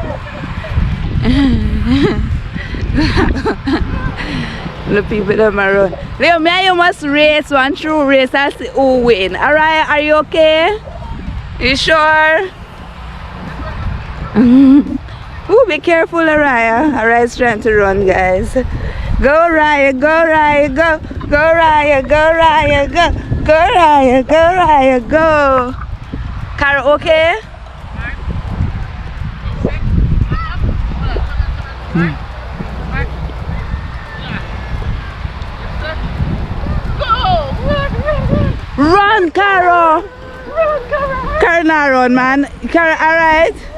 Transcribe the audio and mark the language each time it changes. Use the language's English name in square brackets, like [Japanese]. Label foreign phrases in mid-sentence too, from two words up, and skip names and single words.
[English] The people that are around. Leo, me and you must race one true race and see who win. Alright, are you okay? You sure? Ooh, be careful, Araya. Araya's trying to run, guys. Go, Raya, go, Raya, go. Go, Raya, go, Raya, go. Go, Raya, go, Raya, go. Carol, okay? Run, Carol! Run, Carol! Carol, not run, man. Carol, alright?